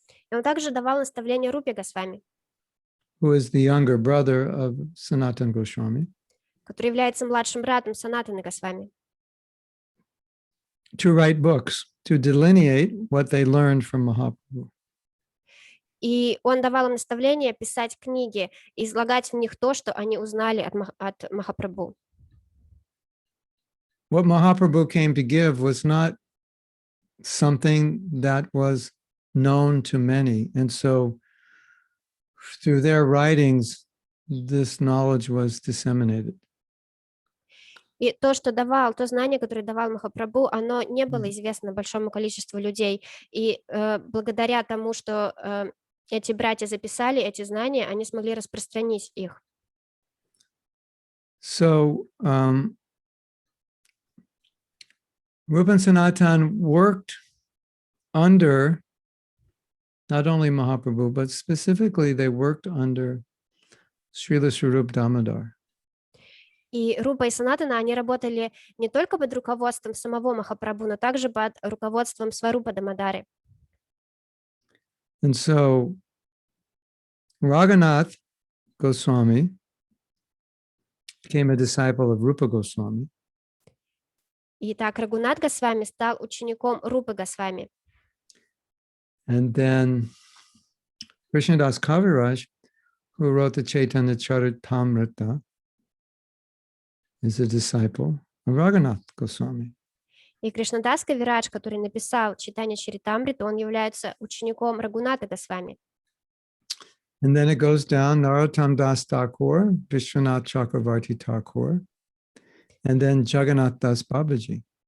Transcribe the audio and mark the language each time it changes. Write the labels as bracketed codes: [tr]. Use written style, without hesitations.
[ru] И он также давал наставления Рупе Госвами, [en] who is the younger brother of Sanatana Goswami, [ru] который является младшим братом Санатаны Госвами, [en] to write books, to delineate what they learned from Mahaprabhu. [ru] И он давал им наставления писать книги, излагать в них то, что они узнали от Махапрабху. [en] What Mahaprabhu came to give was not something that was known to many. And so through their writings, this knowledge was disseminated. [ru] И то, что давал, то знание, которое давал Махапрабху, оно не было известно большому количеству людей. И благодаря тому, что эти братья записали эти знания, они смогли распространить их. [en] So Rupa and Sanatan worked under not only Mahaprabhu, but specifically they worked under Srila Swarup Damodar. [ru] И Рупа и Санатана, они работали не только под руководством самого Махапрабху, но также под руководством Сварупа Дамодары. [en] And so Raghunath Goswami became a disciple of Rupa Goswami. [ru] Итак, Рагунат Госвами стал учеником Рупы Госвами. [en] And then Krishnadas Kaviraj, who wrote the Chaitanya Charitamrita, is a disciple of Raghunath Goswami. [ru] И Кришнадас Кавирадж, который написал Чайтанья Чаритамриту, он является учеником Рагуната Госвами. [en] And then it goes down, Narottam Das Thakur, Vishwanath Chakravarti Thakur, and then Jagannath Das Babaji.